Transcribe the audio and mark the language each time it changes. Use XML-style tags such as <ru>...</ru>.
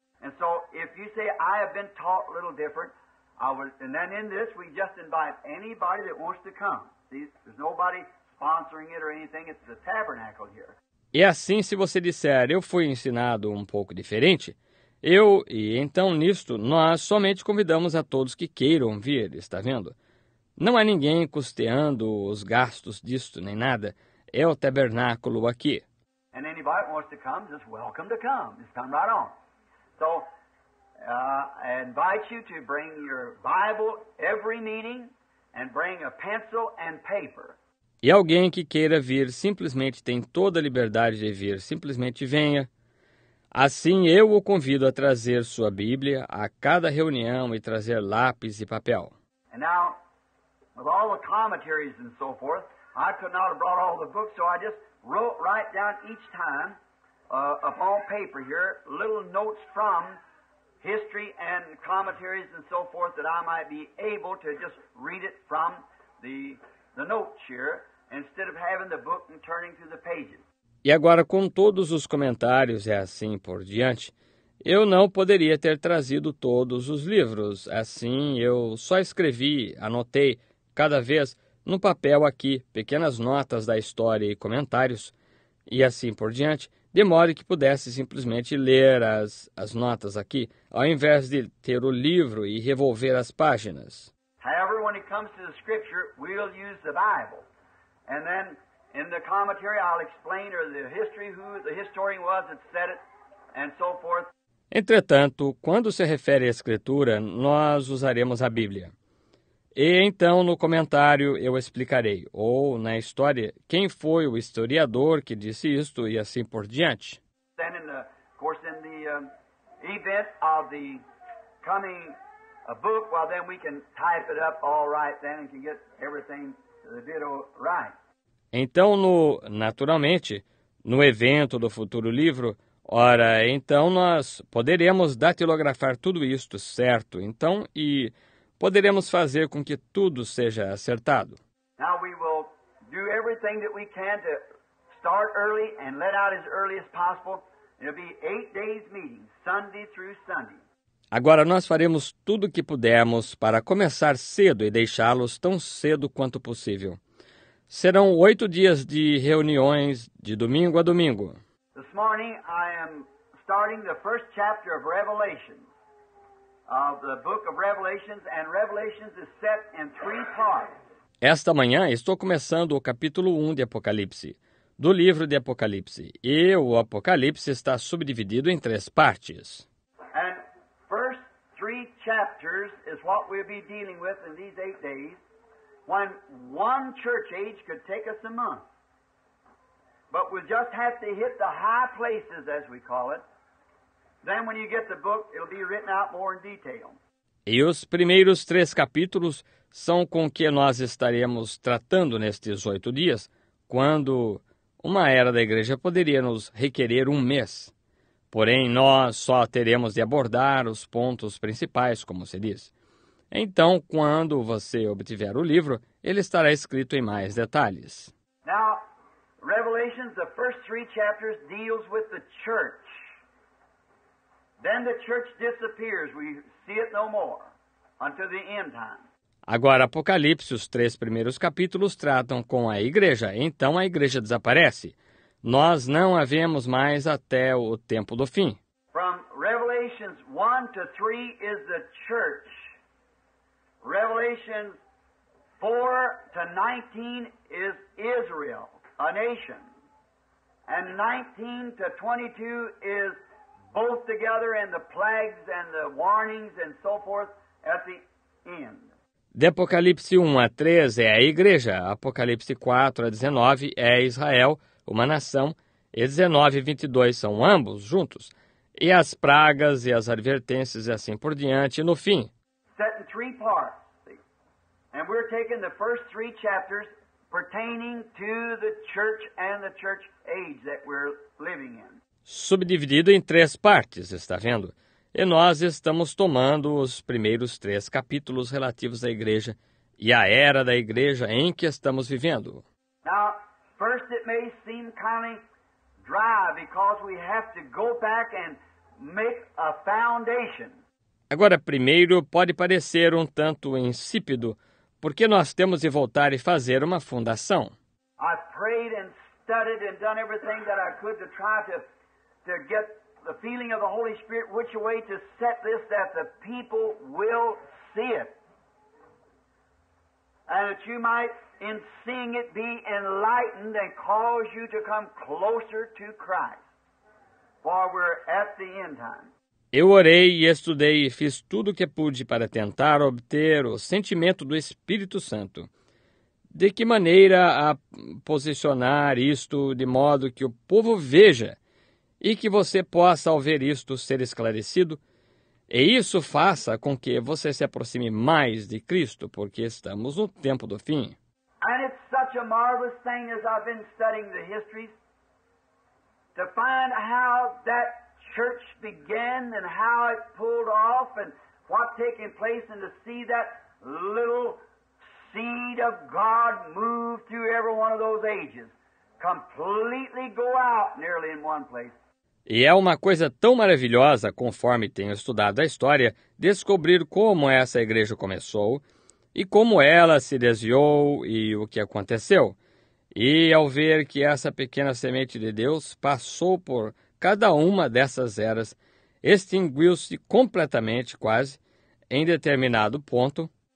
<en>And so, if you say I have been taught a little different, and then in this we just invite anybody that wants to come. See, there's nobody sponsoring it or anything. It's the tabernacle here.</en> <pt>E assim, se você disser, eu fui ensinado um pouco diferente, e então nisto nós somente convidamos a todos que queiram vir, está vendo? Não há ninguém custeando os gastos disto nem nada, é o tabernáculo aqui.</pt> <en>And anybody that wants to come, just welcome to come. Just come right on. So, I invite you to bring your Bible every meeting and bring a pencil and paper.</en> <pt>E alguém que queira vir simplesmente tem toda a liberdade de vir, simplesmente venha. Assim eu o convido a trazer sua Bíblia a cada reunião e trazer lápis e papel.</pt> <en>And now, with all the commentaries and so forth, I could not have brought all the books, so I just wrote right down each time upon paper here little notes from history and commentaries and so forth that I might be able to just read it from the notes here instead of having the book and turning through the pages.</en> <pt>E agora, com todos os comentários e assim por diante, eu não poderia ter trazido todos os livros. Assim, eu só escrevi, anotei, cada vez, no papel aqui, pequenas notas da história e comentários, e assim por diante, de modo que pudesse simplesmente ler as notas aqui, ao invés de ter o livro e revolver as páginas.</pt> <en>However, when it comes to the Scripture, we'll use the Bible. And then in the commentary, I'll explain the history, who the historian was that said it, and so forth.</en> <pt>Entretanto, quando se refere à Escritura, nós usaremos a Bíblia. E então, no comentário, eu explicarei, ou na história, quem foi o historiador que disse isto e assim por diante.</pt> <en>Then, of course, in the event of the coming a book, well, then we can type it up all right then and can get everything the ditto right.</en> <pt>Então, naturalmente, no evento do Futuro Livro, ora, então nós poderemos datilografar tudo isto, certo? Então, e poderemos fazer com que tudo seja acertado.</pt> <en>Now we will do everything that we can to start early and let out as early as possible. It'll be 8 days meeting, Sunday through Sunday.</en> <pt>Agora, nós faremos tudo o que pudermos para começar cedo e deixá-los tão cedo quanto possível. Serão 8 dias de reuniões de domingo a domingo.</pt> <en>This morning I am starting the first chapter of Revelation, of the book of Revelations, and Revelations is set in 3 parts.</en> <pt>Esta manhã estou começando o capítulo 1 de Apocalipse, do livro de Apocalipse, e o Apocalipse está subdividido em 3 partes.</pt> <en>And first 3 chapters is what we'll be dealing with in these 8 days, when one church age could take us a month. But we'll just have to hit the high places, as we call it. Then when you get the book, it'll be written out more in detail.</en> <pt>E os primeiros 3 capítulos são com que nós estaremos tratando nestes 8 dias, quando uma era da igreja poderia nos requerer 1 mês. Porém, nós só teremos de abordar os pontos principais, como se diz. Então, quando você obtiver o livro, ele estará escrito em mais detalhes.</pt> <en>Now, Revelations, the first 3 chapters deals with the church. Then the church disappears. We see it no more until the end time.</en> <pt>Agora, Apocalipse, os 3 primeiros capítulos tratam com a igreja. Então, a igreja desaparece. Nós não a vemos mais até o tempo do fim.</pt> <en>From Revelations 1 to 3 is the church. Revelations 4 to 19 is Israel, a nation. And 19 to 22 is both together and the plagues and the warnings and so forth at the end.</en> <pt>De Apocalipse 1 a 3 é a igreja, Apocalipse 4 a 19 é Israel, uma nação, e 19 e 22 são ambos juntos, e as pragas e as advertências e assim por diante no fim.</pt> <en>Set in 3 parts, see? And we're taking the first 3 chapters pertaining to the church and the church age that we're living in.</en> <pt>Subdividido em 3 partes, está vendo? E nós estamos tomando os primeiros 3 capítulos relativos à igreja e à era da igreja em que estamos vivendo.</pt> <en>Now, first it may seem kind of dry because we have to go back and make a foundation.</en> <pt>Agora, primeiro, pode parecer um tanto insípido, porque nós temos de voltar e fazer uma fundação.</pt> <en>I've prayed and studied and done everything that I could to try to get the feeling of the Holy Spirit which way to set this that the people will see it. And that you might, in seeing it, be enlightened and cause you to come closer to Christ. For we're at the end time.</en> <pt>Eu orei e estudei e fiz tudo o que pude para tentar obter o sentimento do Espírito Santo. De que maneira a posicionar isto de modo que o povo veja e que você possa, ao ver isto, ser esclarecido, e isso faça com que você se aproxime mais de Cristo, porque estamos no tempo do fim.</pt> <en>And it's such a marvelous thing as I've been studying the histories to find how that church began and how it pulled off and what taking place and to see that little seed of God move through every one of those ages, completely go out nearly in one place.</en> <pt>E é uma coisa tão maravilhosa, conforme tenho estudado a história, descobrir como essa igreja começou e como ela se desviou e o que aconteceu. E ao ver que essa pequena semente de Deus passou por cada uma dessas eras, extinguiu-se completamente, quase, em determinado ponto.</pt>